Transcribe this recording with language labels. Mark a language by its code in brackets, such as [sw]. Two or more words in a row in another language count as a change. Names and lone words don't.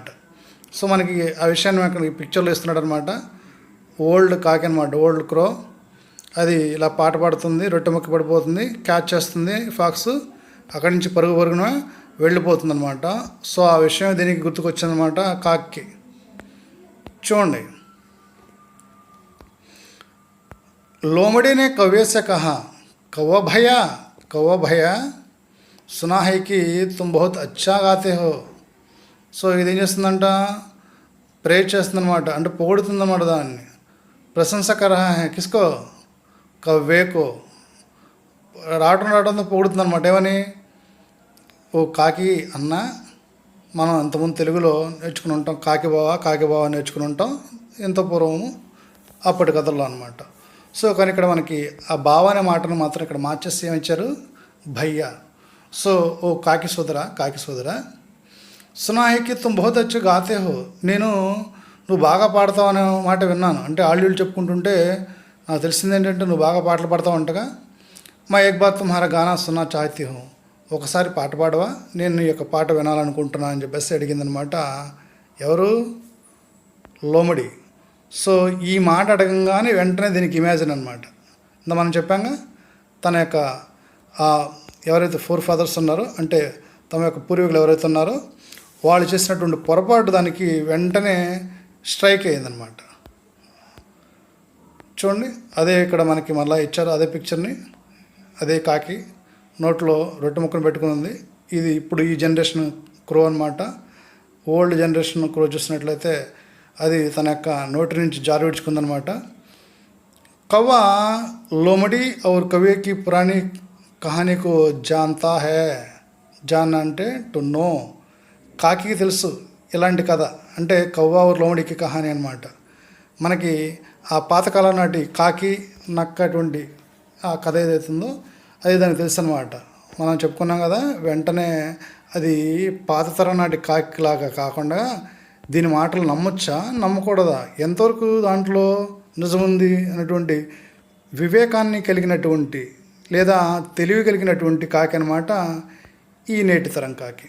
[te] సో మనకి ఆ విషయాన్ని అక్కడ పిక్చర్లో ఇస్తున్నాడు అనమాట. ఓల్డ్ కాకి అనమాట, [en] old crow. [te] అది ఇలా పాట పాడుతుంది, రొట్టె ముక్క పడిపోతుంది, క్యాచ్ చేస్తుంది ఫాక్స్, అక్కడి నుంచి పరుగున వెళ్ళిపోతుంది అనమాట. సో ఆ విషయం దీనికి గుర్తుకొచ్చిందనమాట కాకి. చూడండి, [hi] लोमड़ी ने कौवे से कहा, कौवा भैया सुना है कि तुम बहुत अच्छा गाते हो. [te] సో ఇది ఏం చేస్తుందంట, ప్రేర్ చేస్తుందన్నమాట, అంటే పొగుడుతుందన్నమాట, దాన్ని ప్రశంస [hi] कर है. किसको? कौवे को. [te] రావడంతో పొగుడుతుందన్నమాట. ఏమని? ఓ కాకి అన్న, మనం అంతకుముందు తెలుగులో నేర్చుకుని ఉంటాం, కాకి బావ నేర్చుకుని ఉంటాం ఎంతో పూర్వము అప్పటి కథల్లో అనమాట. సో కానీ ఇక్కడ మనకి ఆ బావ అనే మాటను మాత్రం ఇక్కడ మార్చేసి ఏమిచ్చారు, భయ్యా. సో ఓ కాకి సోదరా [hi] सुना है कि तुम बहुत अच्छा गाते हो. [te] నువ్వు బాగా పాడతావు అనే మాట విన్నాను. అంటే ఆళ్ళు చెప్పుకుంటుంటే నాకు తెలిసింది ఏంటంటే నువ్వు బాగా పాటలు పాడతావు అంటగా. [hi] मा एक बात तुम्हारा गाना सुनना चाहती हूँ. [te] ఒకసారి పాట పాడవా, నేను నీ యొక్క పాట వినాలనుకుంటున్నా అని చెప్పేసి అడిగిందనమాట. ఎవరు? లోమడి. సో ఈ మాట అడగంగానే వెంటనే దీనికి ఇమాజిన్ అనమాట. ఇంత మనం చెప్పాంగా, తన యొక్క ఎవరైతే 4 ఫాదర్స్ ఉన్నారో, అంటే తమ యొక్క పూర్వీకులు ఎవరైతే ఉన్నారో వాళ్ళు చేసినటువంటి పొరపాటు దానికి వెంటనే స్ట్రైక్ అయ్యిందనమాట. చూడండి, అదే ఇక్కడ మనకి మళ్ళీ ఇచ్చారు అదే పిక్చర్ని. అదే కాకి నోట్లో రొట్టె ముక్కను పెట్టుకుని ఉంది. ఇది ఇప్పుడు ఈ [en] generation crow [te] అనమాట. [en] old generation crow [te] చూసినట్లయితే అది తన యొక్క నోటి నుంచి జారి విడుచుకుందనమాట. [hi] कौवा लोमड़ी और कौवे की पुरानी कहानीको जानता है. [te] జాన్ అంటే [en] to know. [te] కాకి తెలుసు ఇలాంటి కథ, అంటే [hi] कौवा और लोमड़ीकी कहानी [te] అనమాట. మనకి ఆ పాతకాలం నాటి కాకి నక్క అటువంటి ఆ కథ ఏదైతుందో అది దానికి తెలుసు అనమాట. మనం చెప్పుకున్నాం కదా, వెంటనే అది పాత తరం నాటి కాకిలాగా కాకుండా దీని మాటలు నమ్మొచ్చా నమ్మకూడదా, ఎంతవరకు దాంట్లో నిజముంది అనేటువంటి వివేకాన్ని కలిగినటువంటి లేదా తెలివి కలిగినటువంటి కాకి అనమాట ఈ నేటి తరం కాకి.